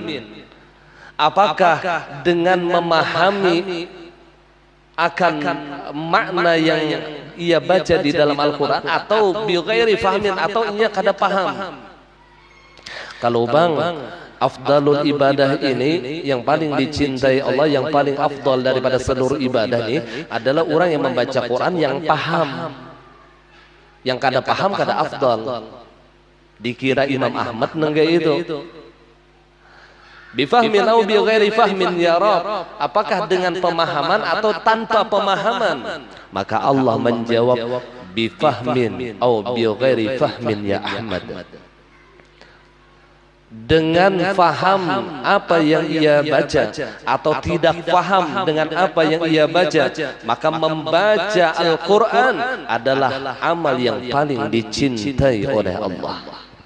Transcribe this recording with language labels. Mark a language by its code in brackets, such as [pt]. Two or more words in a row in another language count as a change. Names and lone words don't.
[id] Apakah dengan memahami akan makna yang ia baca di dalam Al-Quran, atau [ar] بغير فهم, [id] atau ia kada paham? Kalau bang, [ar] أفضل العبادة [id] ini yang paling dicintai Allah, yang paling afdal daripada seluruh ibadah ini adalah orang yang membaca Quran yang paham. [bjn] Yang kada paham kada afdal. Dikira Imam Ahmad nengga itu. [id] Bifahmin atau [ar] بغير فهم يا رب, [id] apakah dengan pemahaman atau tanpa pemahaman? Maka Allah menjawab, bifahmin atau [ar] بغير فهم يا أحمد. [id] Dengan faham apa yang ia baca atau tidak faham dengan apa yang ia baca, maka membaca Al-Quran adalah amal yang paling dicintai oleh Allah.